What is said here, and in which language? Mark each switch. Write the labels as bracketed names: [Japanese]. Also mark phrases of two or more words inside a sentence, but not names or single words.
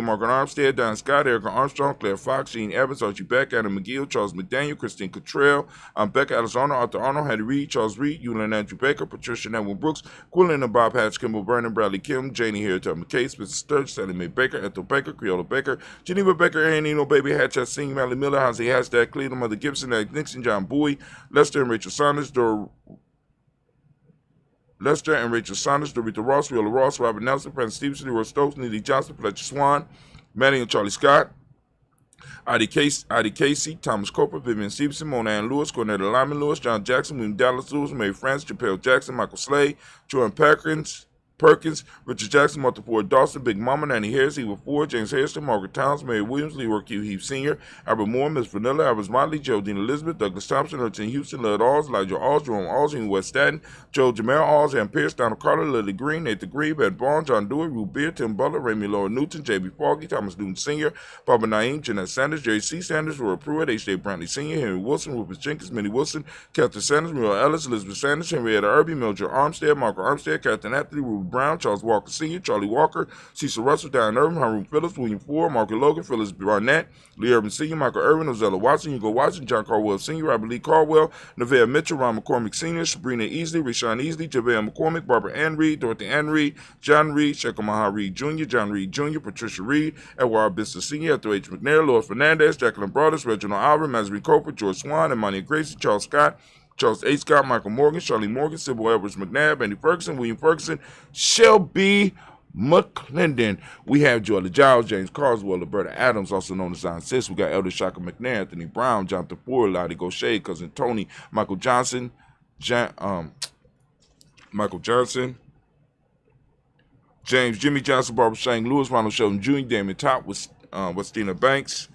[English] Morgan Armstead, Don Scott, Erica Armstrong, Claire Fox, Gene Evans, Archie Beck, Adam McGill, Charles McDaniel, Christine Cottrell, Becca Alexander, Arthur Arnold, Hattie Reed, Charles Reed, Eulin Andrew Baker, Patricia Netwin Brooks, Quillen and Bob Hatch, Kimball Vernon, Bradley Kim, Janie Harriet McKay, Spencer Sturge, Sally Mae Baker, Ethel Baker, Creola Baker, Geneva Baker, Anino Baby Hatch, Singh, Mally Miller, Hansi Hashtag, Cleveland, Mother Gibson, Alex Nixon, John Bowie, Lester and Rachel Saunders, Dorita Ross, Wheeler Ross, Robert Nelson, Francis Stevenson, Leroy Stokes, Neely Johnson, Fletcher Swan, Manny and Charlie Scott, Ida Casey, Thomas Coper, Vivian Stevenson, Mona Ann Lewis, Cornetta Lyman Lewis, John Jackson, William Dallas Lewis, Mary Francis, Chappelle Jackson, Michael Slade, Jordan Perkins, Richard Jackson, Martha Ford Dawson, Big Mama, Nanny Harris, Eva Ford, James Harrison, Margaret Towns, Mary Williams, Leroy Q. Heath Sr., Albert Moore, Miss Vanilla, Albert Motley, Geraldine Elizabeth, Douglas Thompson, Urchin Houston, Lud Alls, Elijah Alls, Jerome Alls, West Staten, Joe Jamel Alls, Ann Pierce, Donald Carter, Lily Green, Nathan Grebe, Ed Barnes, John Dewey, Ruth Beer, Tim Butler, Raymond Laura Newton, J.B. Foggy, Thomas Newton Sr., Barbara Naeem, Jeanette Sanders, Jerry C. Sanders, Roy Pruitt, H.J. Brantley Sr., Henry Wilson, Rufus Jenkins, Minnie Wilson, Catherine Sanders, Muriel Ellis, Elizabeth Sanders, Henrietta Irby, Mildred Armstead, Margaret Armstead, Catherine Anthony, Ruth Brown, Charles Walker Sr., Charlie Walker, Cecil Russell, Diane Irvin, Harun Phillips, William Ford, Margaret Logan, Phyllis Barnett, Lee Irvin Sr., Michael Irvin, Ozella Watson, Hugo Watson, John Caldwell Sr., Robert Lee Caldwell, Nevea Mitchell, Ron McCormick Sr., Sabrina Easley, Rashawn Easley, JaVale McCormick, Barbara Ann Reed, Dorothy Ann Reed, John Reed, Shekhar Maha Reed Jr., John Reed Jr., Patricia Reed, Edward Bisson Sr., Ethel H. McNair, Lois Fernandez, Jacqueline Broadus, Reginald Alvin, Mazarin Coper, George Swan, Imani Gracie, Charles Scott, Charles A. Scott, Michael Morgan, Charlie Morgan, Sybil Edwards McNabb, Andy Ferguson, William Ferguson, Shelby McClendon. We have Joella Giles, James Carswell, Roberta Adams, also known as Aunt Sis. We got Elder Shaka McNair, Anthony Brown, Jonathan Ford, Lottie Gaucher, Cousin Tony, Michael Johnson, James Jimmy Johnson, Barbara Shane Lewis, Ronald Sheldon Jr., Damon Top, Westina Banks.